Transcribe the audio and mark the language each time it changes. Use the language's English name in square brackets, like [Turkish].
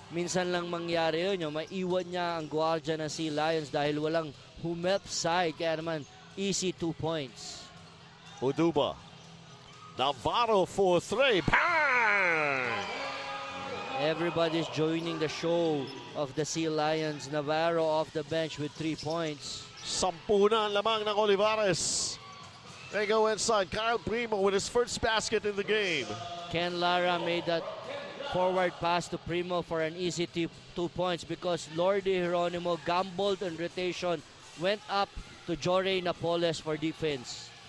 [Filipino] Minsan lang mangyari yun. Maiwan niya ang gwardiya ng Sea Lions dahil walang humep side. Kaya naman, [English] easy 2 points. Uduba. Navarro for three. Bang! Everybody's joining the show of the Sea Lions. Navarro off the bench with 3 points. [Filipino] 10 na ang lamang ng Olivarez. [English] They go inside. Kyle Primo with his first basket in the game. Ken Lara made that forward pass to Primo for an easy 2 points because Lordy Geronimo gambled on rotation, went up to Jorge Napoles for defense.